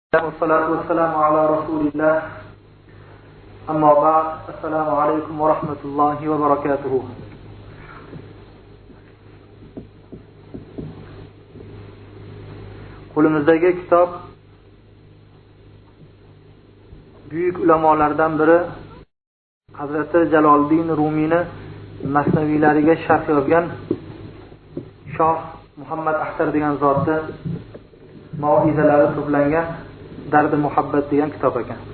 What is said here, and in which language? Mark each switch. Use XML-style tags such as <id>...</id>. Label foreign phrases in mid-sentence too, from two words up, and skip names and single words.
<ar>والصلاة والسلام على رسول الله أما بعد السلام عليكم ورحمة الله وبركاته.</ar> <uz>Qo'limizdagi kitob buyuk ulamolardan biri Hazrati Jaloliddin Rumiyni masnaviylariga sharh yozgan Shoh Muhammad Axtar degan zotni mau'izalari to'plangan Dardi muhabbat degan kitob ekan.</uz>